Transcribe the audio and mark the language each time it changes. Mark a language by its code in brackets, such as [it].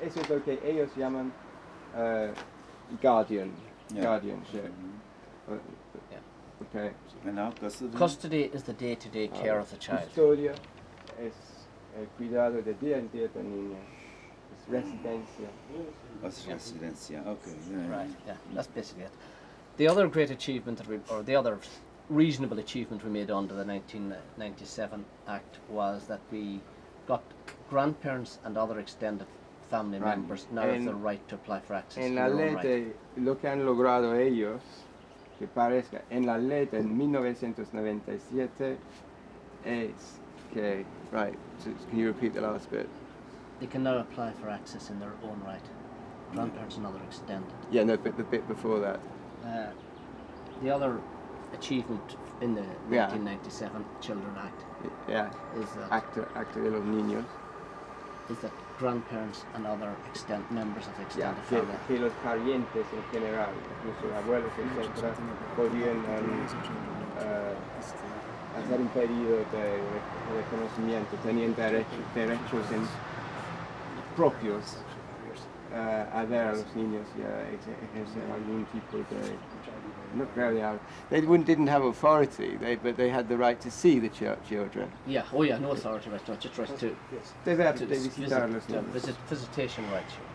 [es] Eso es lo que ellos llaman guardianship. Okay. [en] Custody is the day-to-day care of the child. [es] Custodia es el cuidado de día en día del niño. Es residencia. Residencia, okay. [en] Right, yeah, that's basically it. The other great achievement, the other reasonable achievement we made under the 1997 Act was that we got grandparents and other extended family members now have the right to apply for access. [es] En la ley, lo que han logrado ellos, que parezca, en la ley de 1997 es que, [en] right, so can you repeat the last bit? They can now apply for access in their own right. Grandparents and other extended. Yeah, no, but the bit before that. The other achievement in the 1997 Children Act is that [es] Acto de los Niños. [en] Is that grandparents and other members of the extended family. [es] Que los parientes en general, incluso abuelos, etc., podían hacer un pedido de reconocimiento, tenían derechos propios a ver a los niños y a ejercer algún tipo de... [en] Not really out. They didn't have authority, but they had the right to see the children. Yeah, no authority right, just right to visitation rights.